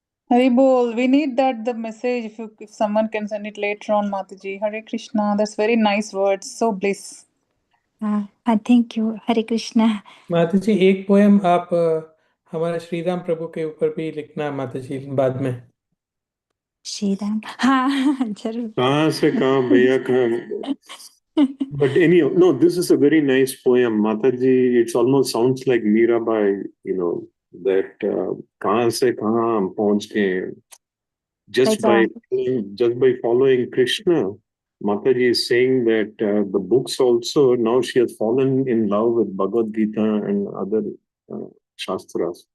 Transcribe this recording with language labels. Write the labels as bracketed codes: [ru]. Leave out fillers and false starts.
[en] Haribol, we need that the message if someone can send it later on, Mataji. Hare Krishna, that's very nice words, so bliss. [hi] Thank you हरे कृष्ण माता जी एक poem आप हमारे श्री राम प्रभु के ऊपर भी लिखना माता जी बाद में श्री राम हाँ जरूर कहाँ से कहाँ भैया कहाँ [en] But anyhow, no, this is a very nice poem, Mataji. It almost sounds like Mirabai, that [hi] kahan se kahan hum pahunch gaye. [en] Just by following Krishna, Mataji is saying that the books also, now she has fallen in love with Bhagavad Gita and other Shastras.